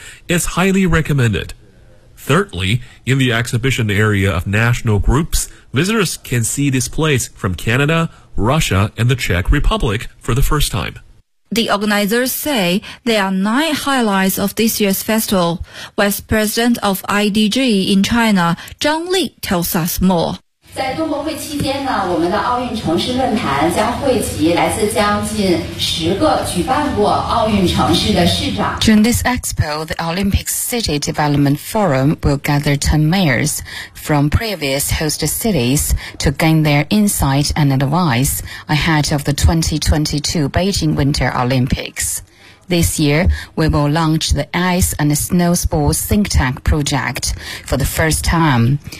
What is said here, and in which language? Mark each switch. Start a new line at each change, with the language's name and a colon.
English: It's highly recommended. Thirdly, in the exhibition area of national groups, visitors can see displays from Canada, Russia, and the Czech Republic for the first time. The organizers say there are 9 highlights of this year's festival. Vice President of IDG in China, Zhang Li, tells us more.
Chinese: 在冬奥会期间呢，我们的奥运城市论坛将汇集来自将近十个举办过奥运城市的市长。
English: During this expo, the Olympic City Development Forum will gather 10 mayors from previous host cities to gain their insight and advice ahead of the 2022 Beijing Winter Olympics. This year, we will launch the Ice and Snow Sports Think Tank project for the first time.